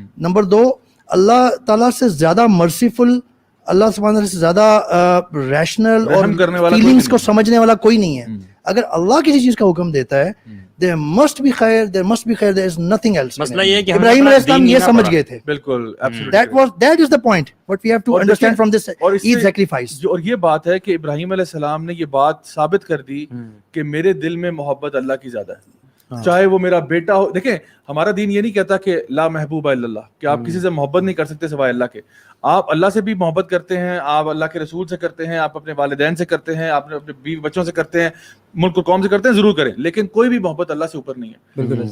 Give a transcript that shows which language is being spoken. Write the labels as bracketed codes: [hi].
[ur] Number 2, اللہ تعالیٰ سے زیادہ مرسیفل, اللہ سبحانہ سے زیادہ ریشنل اور فیلنگس کو سمجھنے والا کوئی نہیں ہے. اگر اللہ کسی چیز کا حکم دیتا ہے [en] there must be khair, there is nothing else. [ur] مسئلہ یہ ہے کہ ابراہیم علیہ السلام یہ سمجھ گئے تھے. بالکل, [en] that is the point what we have to understand from this Eid sacrifice. [ur] اور یہ بات ہے کہ ابراہیم علیہ السلام نے یہ بات ثابت کر دی کہ میرے دل میں محبت اللہ کی زیادہ ہے, چاہے وہ میرا بیٹا ہو. دیکھیں ہمارا دین یہ نہیں کہتا کہ [ar] لا محبوب الا اللہ, [ur] کہ آپ کسی سے محبت نہیں کر سکتے سوائے اللہ کے. آپ اللہ سے بھی محبت کرتے ہیں, آپ اللہ کے رسول سے کرتے ہیں, آپ اپنے والدین سے کرتے ہیں, آپ اپنے بیوی بچوں سے کرتے ہیں, ملک و قوم سے کرتے ہیں, ضرور کریں, لیکن کوئی بھی محبت اللہ سے اوپر نہیں ہے.